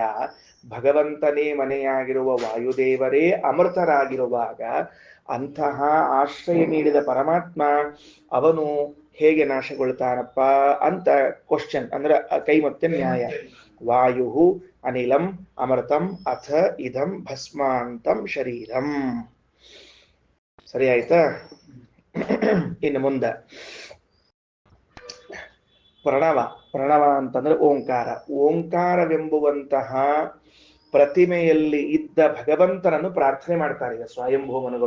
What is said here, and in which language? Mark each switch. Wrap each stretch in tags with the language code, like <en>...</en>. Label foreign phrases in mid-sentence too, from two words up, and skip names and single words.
<kn>ಭಗವಂತನೇ ಮನೆಯಾಗಿರುವ ವಾಯುದೇವರೇ ಅಮೃತರಾಗಿರುವಾಗ ಅಂತಹ ಆಶ್ರಯ ನೀಡಿದ ಪರಮಾತ್ಮ ಅವನು ಹೇಗೆ ನಾಶಗೊಳ್ತಾನಪ್ಪ ಅಂತ ಕ್ವಶನ್. ಅಂದ್ರೆ ಕೈ ಮತ್ತೆ ನ್ಯಾಯ.</kn> <sa>ವಾಯು ಅನಿಲಂ ಅಮೃತಂ ಅಥ ಇದಂ ಭಸ್ಮಾಂತಂ ಶರೀರಂ.</sa> <kn>ಸರಿ ಆಯ್ತಾ? ಇನ್ನು ಮುಂದೆ ಪ್ರಣವ. ಪ್ರಣವ ಅಂತಂದ್ರೆ ಓಂಕಾರ. ಓಂಕಾರವೆಂಬುವಂತಹ ಪ್ರತಿಮೆಯಲ್ಲಿ ಇದ್ದ ಭಗವಂತನನ್ನು ಪ್ರಾರ್ಥನೆ ಮಾಡ್ತಾರೆ ಈಗ ಸ್ವಯಂಭೂಮನುಗಳು.</kn>